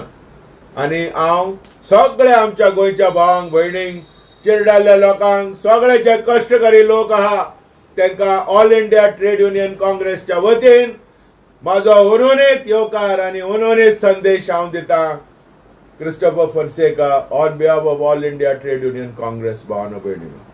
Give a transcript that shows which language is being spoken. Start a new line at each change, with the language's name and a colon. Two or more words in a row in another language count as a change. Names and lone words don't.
Konkani: आणि हांव सगळे आमच्या गोंयच्या भावांक, भयणींक, चिरडाल्ल्या लोकांक, सगळे जे कश्टकरी लोक आहा तांकां ऑल इंडिया ट्रेड युनियन काँग्रेसच्या वतीन म्हाजो उर्वरित येवकार आणि उर्वरित संदेश हांव दिता Christopher Fonseca,
English: on behalf of All India Trade Union Congress,
Konkani: Bhavanabayani.